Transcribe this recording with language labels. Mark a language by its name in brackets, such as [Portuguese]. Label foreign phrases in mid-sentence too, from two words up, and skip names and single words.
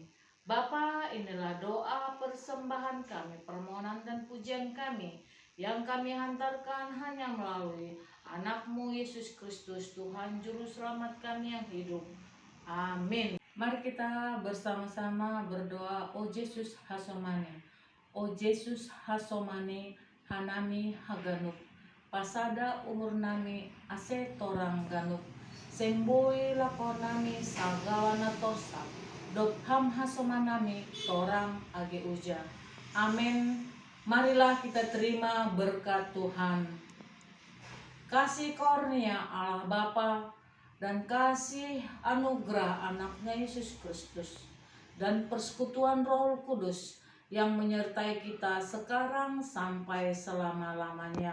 [Indonesian] Bapa, inilah doa persembahan kami, permohonan dan pujian kami yang kami hantarkan hanya melalui anak-Mu Yesus Kristus, Tuhan Juru Selamat kami yang hidup. Amin. Mari kita bersama-sama berdoa. [Simeulue] O Yesus Hasomane, O Yesus Hasomane, Hanami Haganuk, pasada umur nami ase torang ganuk, semboi lakonami sagalana tosa, dopham hasomanami torang age uja. [Indonesian] Amin. Marilah kita terima berkat Tuhan. Kasih karunia Allah Bapa dan kasih anugerah anaknya Yesus Kristus dan persekutuan Roh Kudus yang menyertai kita sekarang sampai selama-lamanya.